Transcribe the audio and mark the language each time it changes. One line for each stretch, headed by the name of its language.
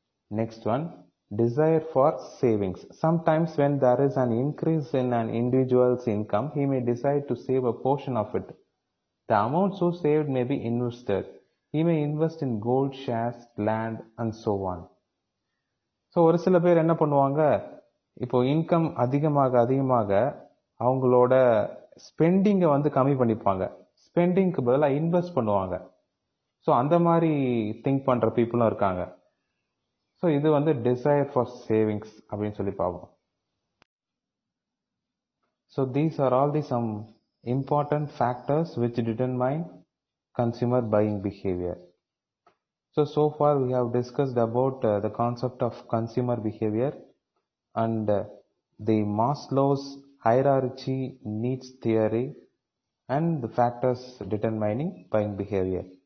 English: Next one, desire for savings. Sometimes when there is an increase in an individual's income, he may decide to save a portion of it. The amount so saved may be invested. He may invest in gold, shares, land and so on.
Tamil: So ஒரு சில பேர் என்ன பண்ணுவாங்க, இப்போ income அதிகமாக அவங்களோட ஸ்பெண்டிங்கை வந்து கம்மி பண்ணிப்பாங்க. ஸ்பெண்டிங்க்கு பதிலாக இன்வெஸ்ட் பண்ணுவாங்க. ஸோ அந்த மாதிரி திங்க் பண்ணுற பீப்புளும் இருக்காங்க. ஸோ இது வந்து desire for savings அப்படின்னு சொல்லி பார்ப்போம்.
English: So these are all the some important factors which determine consumer buying behavior. So far we have discussed about the concept of consumer behavior and the Maslow's hierarchy needs theory and the factors determining buying behavior.